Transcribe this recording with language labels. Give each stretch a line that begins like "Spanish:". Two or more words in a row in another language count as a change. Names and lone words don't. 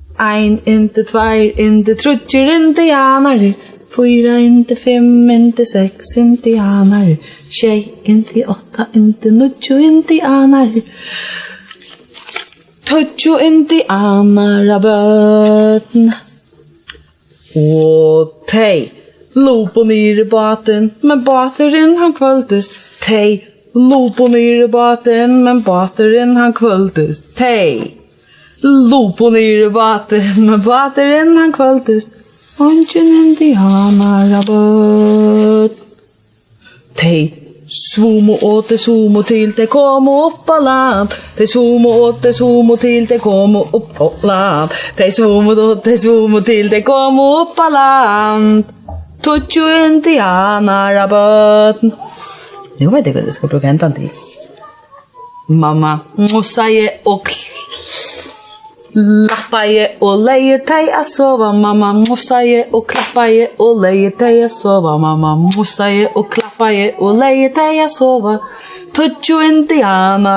Faroese: Ein, indi, tveir, indi, tríggir, indianarar. 4, indi, 5, indi, 6, indianarar. Sjey, indi, 8, indi, níggju, indianarar. Tíggju, indianarabørn. Og tei, lupu niður bátin, men báturin hann hvølvdist. Tei, lupu niður bátin, men báturin hann hvølvdist. Tei, lupu niður bátin, men báturin hann hvølvdist. Engin indianarabørn. Tei, svumu og de svumu til de komu upp á land. De svumu og de svumu til de komu upp á land. De svumu og de svumu til de komu upp á land. Tíggju indianarabørn.
Danish: Nu vet jeg hvad jeg skal bruge hentan til.
Faroese: Mamma, mussaði og klappaði og legði tei að sova. Mamma, mussaði og klappaði og legði tei að sova. Mamma, mussaði og klappaði og legði tei að sova.